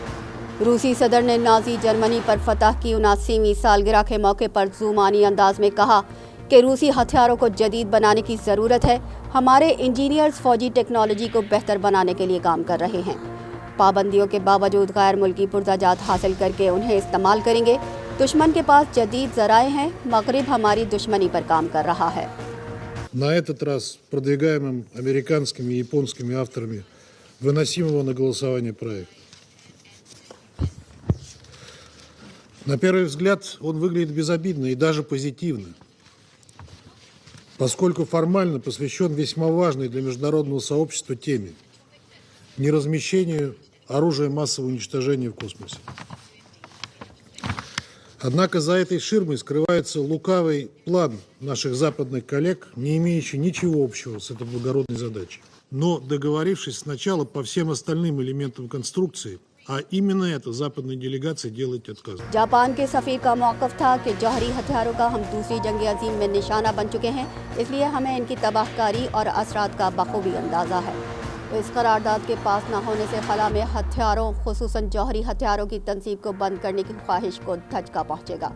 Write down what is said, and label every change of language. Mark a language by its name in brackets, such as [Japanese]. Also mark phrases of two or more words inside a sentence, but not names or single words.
[Urdu] روسی صدر نے نازی جرمنی پر فتح کی 79ویں سالگرہ کے موقع پر زومانی انداز میں کہا کہ روسی ہتھیاروں کو جدید بنانے کی ضرورت ہے. ہمارے انجینئرز فوجی ٹیکنالوجی کو بہتر بنانے کے لیے کام کر رہے ہیں. پابندیوں کے باوجود غیر ملکی پرزہ جات حاصل کرکے انہیں استعمال کریں گے. دشمن کے پاس جدید ذرائع ہیں، مغرب ہماری دشمنی پر کام کر رہا ہے. [Russian] На этот раз продвигаемым американскими и японскими авторами выносимого на голосование проекта. На первый взгляд он выглядит безобидно и даже позитивно, поскольку формально посвящен весьма важной для международного сообщества теме – неразмещению оружия массового уничтожения в космосе. Однако за этой ширмой скрывается лукавый план наших западных коллег, не имеющий ничего общего с этой благородной задачей. Но договорившись сначала по всем остальным элементам конструкции, а именно это западной делегации делать отказывают. [Urdu] جاپان کے سفیر کا موقف تھا کہ جوہری ہتھیاروں کا ہم دوسری جنگ عظیم میں نشانہ بن چکے ہیں، اس لیے ہمیں ان کی تباہ کاری اور اثرات کا بخوبی اندازہ ہے. تو اس قرارداد کے پاس نہ ہونے سے خلا میں ہتھیاروں، خصوصاً جوہری ہتھیاروں کی تنصیب کو بند کرنے کی خواہش کو دھچکا پہنچے گا.